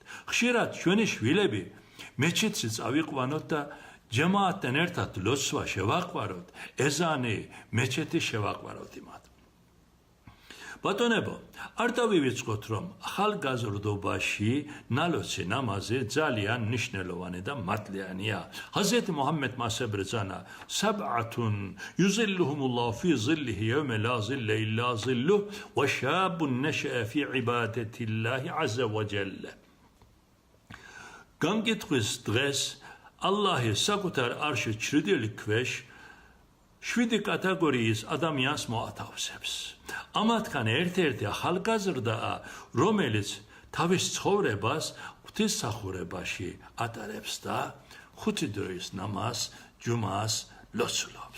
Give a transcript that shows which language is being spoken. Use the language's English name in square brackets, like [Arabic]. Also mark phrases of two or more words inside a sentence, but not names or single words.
[Georgian] ხშირად ჩვენი შვილები მეჩეთში წავიყვანოთ და ჯემაატთან ერთად ლოცვა შევაყვაროთ, ეზანი, მეჩეთი შევაყვაროთ იმათ. ბატონებო, არ დავივიწყოთ, რომ ახალგაზრდობაში ნალოცი ნამაზი ძალიან მნიშვნელოვანი და მადლიანია. ჰაზრეთ მუჰამმედმა ასე ბრძანა: [Arabic] „سبعة يظلهم الله في ظله يوم لا ظل إلا ظله وشاب نشأ في عبادة الله عز وجل“. [Georgian] განკითხვის დღეს ალლაჰი საკუთარ არშის ჩრდილის ქვეშ 7 კატეგორიის ადამიანს მოათავსებს. ამათგან ერთ-ერთი ახალგაზრდაა, რომელიც თავის ცხოვრებას ღვთისმსახურებაში ატარებს და 5 დროის ნამაზს, ჯუმას ლოცულობს.